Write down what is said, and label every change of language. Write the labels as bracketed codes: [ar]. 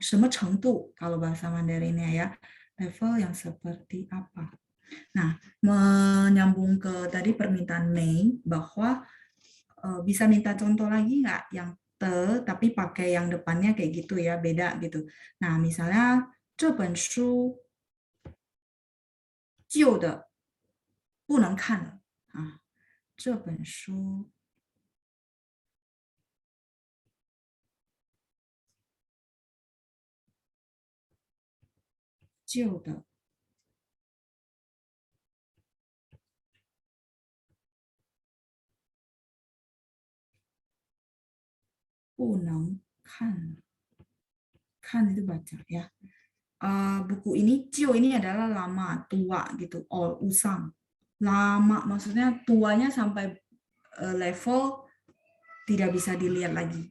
[zh] 什么程度 [id] kalau bahasa Mandarinnya ya. Level yang seperti apa? Nah, menyambung ke tadi permintaan Mei bahwa bisa minta contoh lagi nggak yang te tapi pakai yang depannya kayak gitu ya, beda gitu. [zh] Nah, misalnya 这本书旧的不能看了啊。这本书旧的不能看，看 [id] itu baca ya. Buku ini Cio ini adalah lama, tua gitu, usang. Lama maksudnya tuanya sampai level tidak bisa dilihat lagi.